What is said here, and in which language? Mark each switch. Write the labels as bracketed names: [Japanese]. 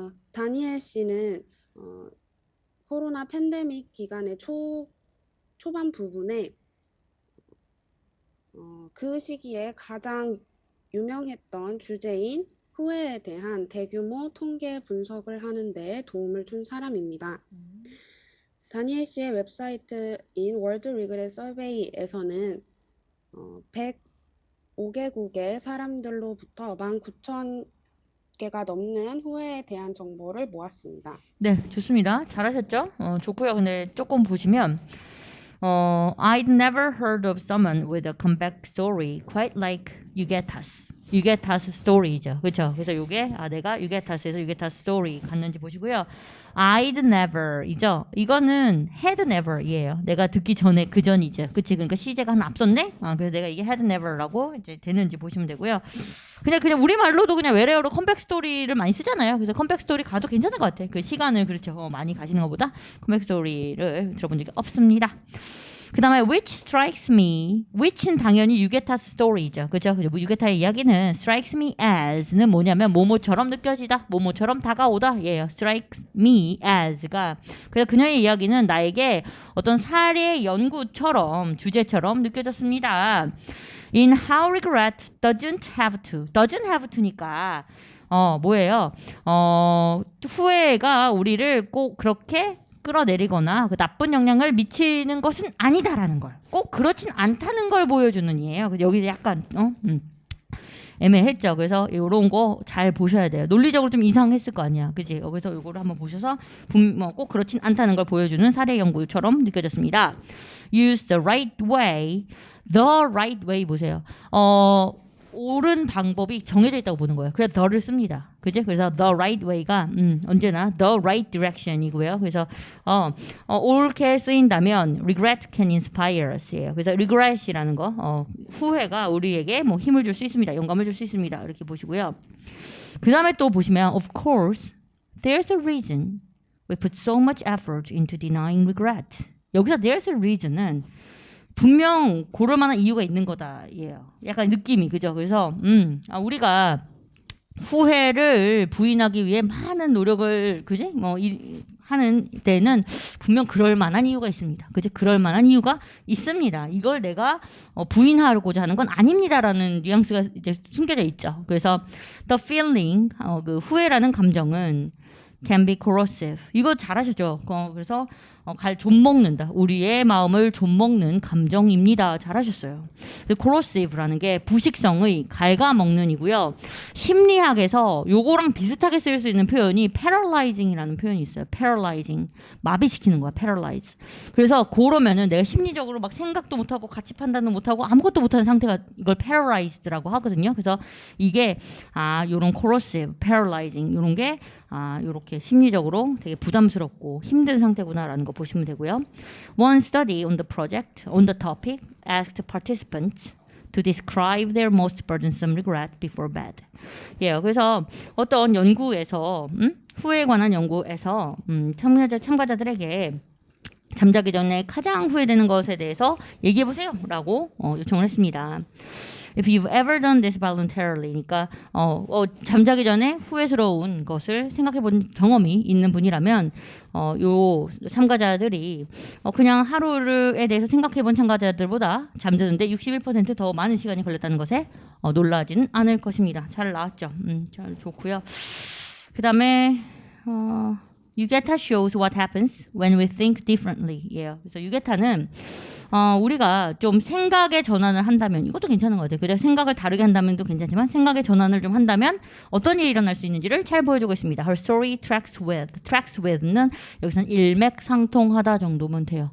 [Korean] 다니엘 씨는 코로나 팬데믹 기간의 초반 부분에 그 시기에 가장 유명했던 주제인 후회에 대한 대규모 통계 분석을 하는 데 도움을 준 사람입니다. 다니엘 씨의 웹사이트인 월드 리그렛 서베이에서는 105개국의 사람들로부터 19,000개가 넘는 후회에 대한 정보를 모았습니다. 네, 좋습니다. 잘하셨죠? 좋고요. 근데 조금 보시면 [English] I'd never heard of someone with a comeback story quite like Yugeta's. Yugeta's story죠. [Korean] 그렇죠? 그래서 요게 내가 Yugeta's Yugeta's story 갔는지 보시고요. [English] I'd never이죠. [Korean] 이거는 [English] had never이에요. [Korean] 내가 듣기 전에 그 전이죠. 그치? 그러니까 시제가 하나 앞섰네. 그래서 내가 이게 had never라고 이제 되는지 보시면 되고요. 그냥 우리 말로도 그냥 외래어로 컴백 스토리를 많이 쓰잖아요. 그래서 컴백 스토리 가도 괜찮을 것 같아. 그 시간을 그렇죠. 많이 가시는 것보다 컴백 스토리를 들어본 적이 없습니다. 그다음에 [English] which strikes me. [Korean] which는 당연히 유게타스 스토리죠. 그죠? 유게타의 이야기는 [English] strikes me as [Korean] 는 뭐냐면 뭐뭐처럼 느껴지다. 뭐뭐처럼 다가오다. 예요. [English] strikes me as [Korean] 가. 그래서 그녀의 이야기는 나에게 어떤 사례 연구처럼 주제처럼 느껴졌습니다. [English] In how regret doesn't have to. doesn't have to니까 [Korean] 뭐예요? 후회가 우리를 꼭 그렇게 끌어내리거나 그 나쁜 영향을 미치는 것은 아니다라는 걸. 꼭 그렇진 않다는 걸 보여주는 이에요. 그래서 여기 약간 애매했죠. 그래서 이런 거 잘 보셔야 돼요. 논리적으로 좀 이상했을 거 아니야. 그지? 그래서 이거를 한번 보셔서 꼭 그렇진 않다는 걸 보여주는 사례 연구처럼 느껴졌습니다. [English] Use the right way. The right way [Korean] 보세요. 옳은 방법이 정해져 있다고 보는 거예요. 그래서 the를 씁니다. 그죠? 그래서 [English] the right way가 [Korean] 언제나 [English] the right direction이고요. [Korean] 그래서 옳게 쓰인다면 [English] regret can inspire us예요. [Korean] 그래서 regret이라는 거 후회가 우리에게 뭐 힘을 줄 수 있습니다. 영감을 줄 수 있습니다. 이렇게 보시고요. 그 다음에 또 보시면 [English] of course there's a reason we put so much effort into denying regret. [Korean] 여기서 [English] there's a reason [Korean] 은 분명 고를 만한 이유가 있는 거다. 예요. 약간 느낌이 그죠? 그래서 우리가 후회를 부인하기 위해 많은 노력을 그지? 하는 때는 분명 그럴 만한 이유가 있습니다. 그지? 그럴 만한 이유가 있습니다. 이걸 내가 부인하고자 하는 건 아닙니다라는 뉘앙스가 이제 숨겨져 있죠. 그래서 [English] the feeling [Korean] 그 후회라는 감정은 [English] can be corrosive. [Korean] 이거 잘하셨죠? 그래서 좀먹는다. 우리의 마음을 좀먹는 감정입니다. 잘하셨어요. corrosive라는 게 부식성의 갉아먹는이고요. 심리학에서 요거랑 비슷하게 쓰일 수 있는 표현이 paralyzing이라는 표현이 있어요. paralyzing. 마비시키는 거야. paralyze. 그래서 그러면은 내가 심리적으로 막 생각도 못하고 가치 판단도 못하고 아무것도 못하는 상태가 이걸 paralyzed라고 하거든요. 그래서 이게 요런 corrosive, paralyzing 요런 게 요렇게 심리적으로 되게 부담스럽고 힘든 상태구나라는 거 보시면 되고요. [English] One study on the project, on the topic, asked participants to describe their most burdensome regret before bed. [Korean] 예, 그래서 어떤 연구에서 후회에 관한 연구에서 참가자들에게 잠자기 전에 가장 후회되는 것에 대해서 얘기해 보세요 라고 요청을 했습니다. [English] If you've ever done this voluntarily, [Korean] 그러니까 잠자기 전에 후회스러운 것을 생각해 본 경험이 있는 분이라면 요 참가자들이 그냥 하루에 대해서 생각해 본 참가자들보다 잠드는데 61% 더 많은 시간이 걸렸다는 것에 놀라지는 않을 것입니다. 잘 나왔죠? 잘 좋고요. 그 다음에 유게타 [English] shows what happens when we think differently. [Korean] 예. 그래서 유게타는 우리가 좀 생각의 전환을 한다면 이것도 괜찮은 것 같아요. 그래서 생각을 다르게 한다면도 괜찮지만 생각의 전환을 좀 한다면 어떤 일이 일어날 수 있는지를 잘 보여주고 있습니다. [English] Her story tracks with [Korean] 는 여기서는 일맥상통하다 정도면 돼요.